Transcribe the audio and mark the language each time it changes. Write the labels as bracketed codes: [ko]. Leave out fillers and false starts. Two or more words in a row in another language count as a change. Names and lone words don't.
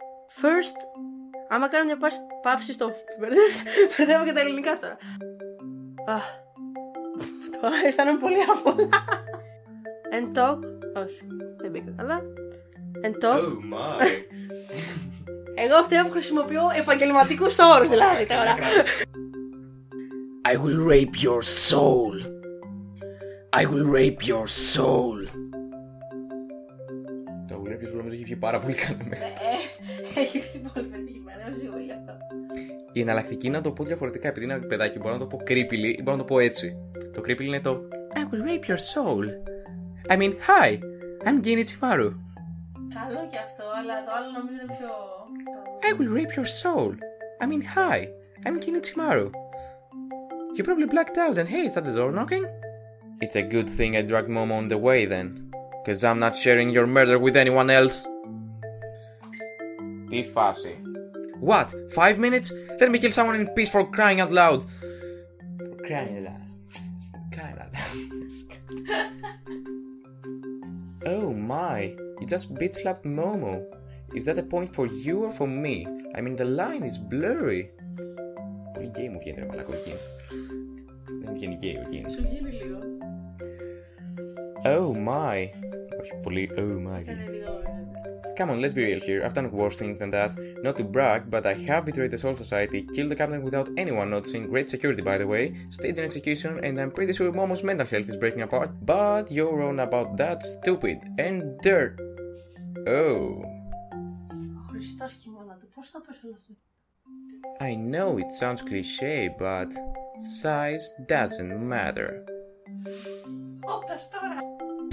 [en] First, [el] άμα κάνω μια παύση στο... Μπερδεύω και τα ελληνικά τώρα. Τώρα αισθάνομαι πολύ άβολα. [en] And talk. [el] Όχι, δεν μπήκα καλά. [en] And talk. Oh my. [el] Εγώ αυτή που χρησιμοποιώ επαγγελματικούς όρους δηλαδή τώρα. [en] I will rape your soul. I will rape your soul. [el] Το [en] will rape your soul [el] νομίζω έχει βγει πάρα πολύ καλό. Έχει βγει πολύ πετυχημένο, είμαι σίγουρη γι' αυτό. Η εναλλακτική είναι να το πω διαφορετικά, επειδή είναι ένα παιδάκι. Μπορώ να το πω creepily ή μπορώ να το πω έτσι. Το creepily είναι το [en] I will rape your soul. I mean, hi, I'm Genichimaru. [el] Καλό και αυτό, αλλά το άλλο νομίζω είναι πιο... [en] I will rape your soul. I mean, hi, I'm Genichimaru. You probably blacked out and hey, is that the door knocking? It's a good thing I dragged Momo on the way then. Cause I'm not sharing your murder with anyone else. [el] Τι φάση. [en] What? 5 minutes? Let me kill someone in peace for crying out loud. For crying out loud. Crying out loud. Oh my. You just bitch slapped Momo. Is that a point for you or for me? I mean the line is blurry. [el] Πολύ γκέι μου βγαίνει ρε μαλακό εκεί. Δεν μου βγαίνει γκέι εκεί. Σου βγαίνει λίγο. [en] Oh my. [el] Όχι πολύ [en] oh my. Come on, let's be real here. I've done worse things than that. Not to brag, but I have betrayed the Soul Society, killed the captain without anyone noticing, great security by the way, staged an execution, and I'm pretty sure Momo's mental health is breaking apart. But you're wrong about that, stupid and dirt. Oh. [el] Ο Χριστός κοιμώνα του, πώς θα πες όλο αυτό. [en] I know it sounds cliché, but size doesn't matter. [el] Όπτας τώρα.